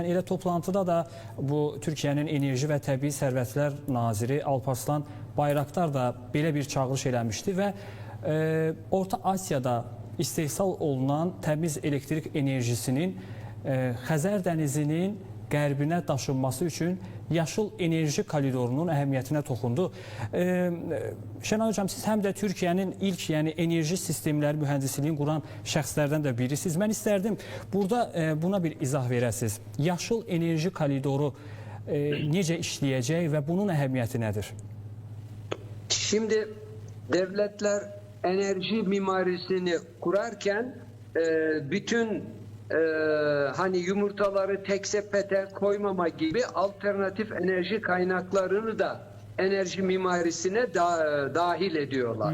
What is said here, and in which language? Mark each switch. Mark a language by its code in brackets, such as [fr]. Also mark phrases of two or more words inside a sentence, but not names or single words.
[az] Elə toplantıda da bu Türkiyənin Enerji və Təbii Sərvətlər Naziri Alparslan Bayraktar da belə bir çağırış eləmişdi və Orta Asiyada istehsal olunan təmiz elektrik enerjisinin Xəzər dənizinin qərbinə daşınması üçün yaşıl enerji koridorunun əhəmiyyətinə toxundu. Şənay hocam, siz həm də Türkiyənin ilk enerji sistemləri mühəndisliyin quran şəxslərdən də birisiniz. Mən istərdim burada buna bir izah verəsiniz. Yaşıl enerji koridoru necə işləyəcək və bunun əhəmiyyəti nədir? [tr] Şimdi devletler enerji mimarisini kurarken bütün hani yumurtaları tek sepete koymama gibi alternatif enerji kaynaklarını da enerji mimarisine dahil ediyorlar.